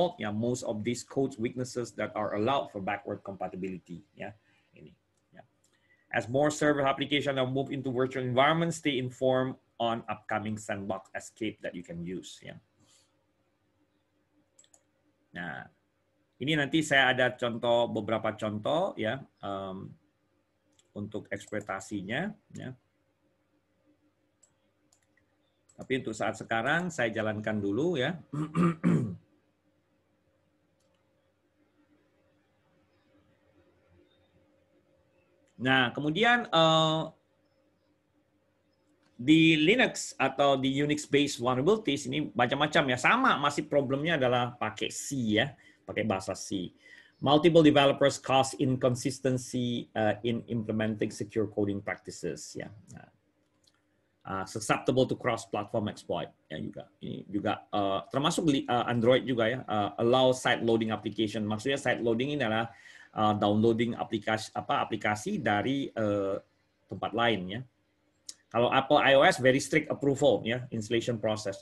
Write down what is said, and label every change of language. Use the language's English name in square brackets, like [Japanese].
[English] Most of these code weaknesses that are allowed for backward compatibility. Yeah, ini. Yeah. As more server applications are moved into virtual environments, stay informed on upcoming sandbox escape that you can use. Yeah. [Indonesian] Nah, ini nanti saya ada beberapa contoh ya untuk eksploitasinya. Ya. Tapi untuk saat sekarang saya jalankan dulu ya. Nah, kemudian di Linux atau di Unix-based vulnerabilities ini macam-macam ya. Sama, masih problemnya adalah pakai C ya, pakai bahasa C. [English] Multiple developers cause inconsistency in implementing secure coding practices ya. Nah, susceptible to cross-platform exploit [Indonesian] ya juga. Ini juga termasuk Android juga ya. [English] Allow side loading application. [Indonesian] Maksudnya side loading ini adalah downloading aplikasi dari tempat lain ya. [English] Kalau Apple iOS very strict approval ya, installation process.